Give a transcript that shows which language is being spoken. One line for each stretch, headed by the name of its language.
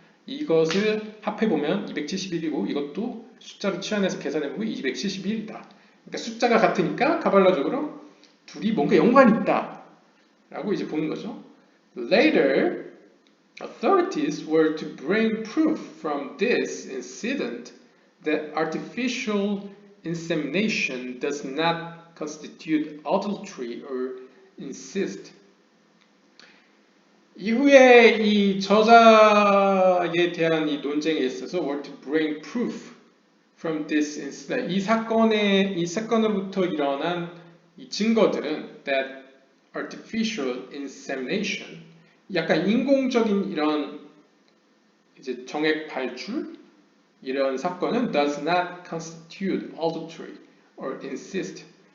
Korean: 이것을 합해보면 271이고 이것도 숫자로 치환해서 계산해보면 271이다. 그러니까 숫자가 같으니까 가발라적으로 둘이 뭔가 연관이 있다 라고 이제 보는 거죠.
English: Later, authorities were to bring proof from this incident that artificial insemination does not constitute adultery or incest.
Korean: 이후에 이 저자에 대한 이 논쟁에 있어서
English: were to bring proof from this incident.
Korean: 이 사건으로부터 일어난 이 증거들은
English: that artificial insemination,
Korean: 약간 인공적인 이런 이제 정액 발출 이런 사건은
English: does not constitute adultery or incest.